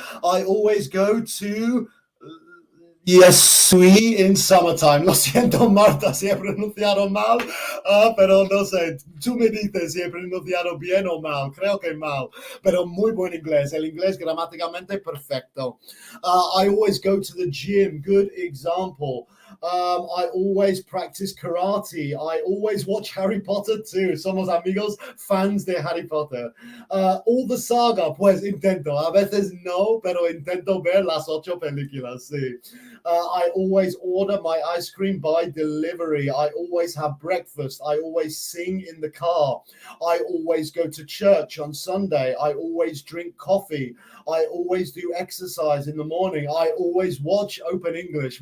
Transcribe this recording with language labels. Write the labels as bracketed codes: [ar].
[en] I always go to yes, we in summertime. [es] Lo siento, Marta, si he pronunciado mal, pero no sé, tú me dices si he pronunciado bien o mal. Creo que mal, pero muy buen inglés. El inglés gramáticamente perfecto. [en] I always go to the gym. Good example. I always practice karate. I always watch Harry Potter too. [es] Somos amigos, fans de Harry Potter. [en] All the saga, [es] pues intento. A veces no, pero intento ver las 8 películas, sí. [en] I always order my ice cream by delivery. I always have breakfast. I always sing in the car. I always go to church on Sunday. I always drink coffee. I always do exercise in the morning. I always watch Open English.